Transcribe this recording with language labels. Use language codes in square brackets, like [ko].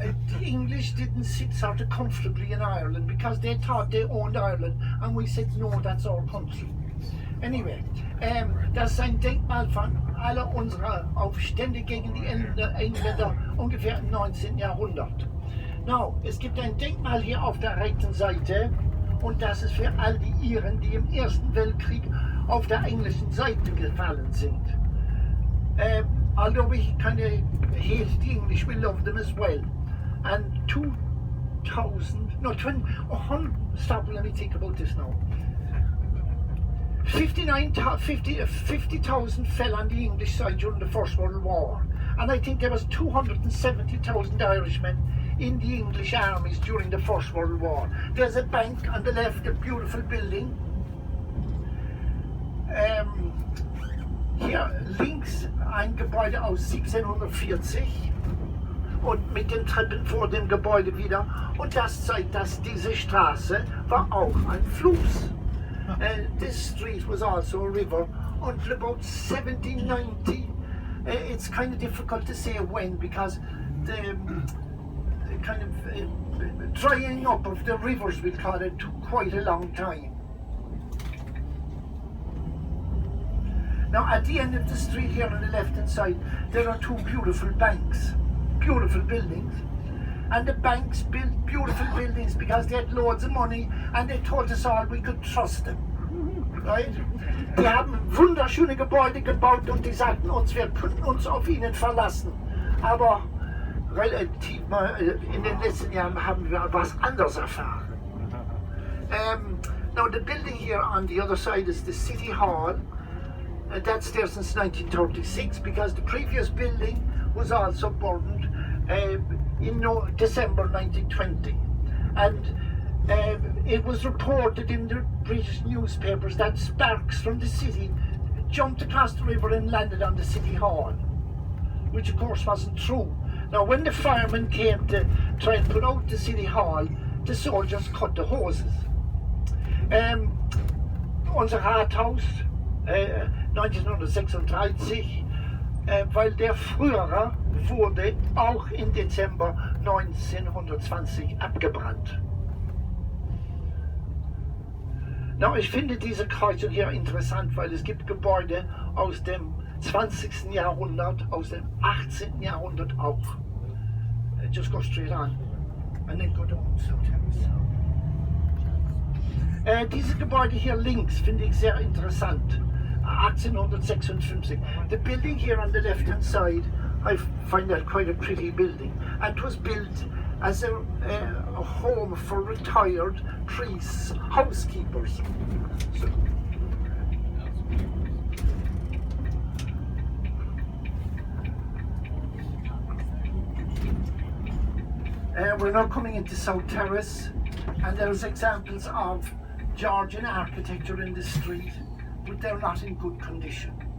[en] The English didn't sit sort of comfortably in Ireland because they thought they owned Ireland, and we said, no, that's our country. [de] Anyway, das ist ein Denkmal von aller unserer Aufstände gegen die Engländer ungefähr im 19. Jahrhundert. Now, es gibt ein Denkmal hier auf der rechten Seite, und das ist für all die Iren, die im Ersten Weltkrieg auf der englischen Seite gefallen sind. [en] Although we kind of hate the English, we love them as well. And 50,000 fell on the English side during the First World War. And I think there was 270,000 Irishmen in the English armies during the First World War. There's a bank on the left, a beautiful building. [de] Hier links ein Gebäude aus 1740 und mit den Treppen vor dem Gebäude wieder. Und das zeigt, dass diese Straße war auch ein Fluss. [en] This street was also a river until about 1790. It's kind of difficult to say when, because the kind of drying up of the rivers, we call it, took quite a long time. Now at the end of the street here on the left hand side, there are 2 beautiful banks, beautiful buildings. And the banks built beautiful buildings because they had loads of money, and they told us all we could trust them. Right? [de] Die haben wunderschöne Gebäude gebaut und die sagten uns, wir könnten uns auf ihnen verlassen. Aber relativ in den letzten Jahren haben wir was anderes erfahren. [en] Now the building here on the other side is the City Hall. That's there since 1936 because the previous building was also burned in December 1920. And it was reported in the British newspapers that sparks from the city jumped across the river and landed on the City Hall, which of course wasn't true. Now when the firemen came to try and put out the City Hall, the soldiers cut the hoses. [de] Unser Rathaus 1936, weil der frühere wurde auch im Dezember 1920 abgebrannt. Na, ich finde diese Kreuzung hier interessant, weil es gibt Gebäude aus dem 20. Jahrhundert, aus dem 18. Jahrhundert auch. [en] just go straight on and then go down South Terrace. [de] Diese Gebäude hier links finde ich sehr interessant. 1856. [en] The building here on the left hand side, I find that quite a pretty building. And it was built as a home for retired priests, housekeepers. So, we're now coming into South Terrace, and there's examples of Georgian architecture in the street, but they're not in good condition.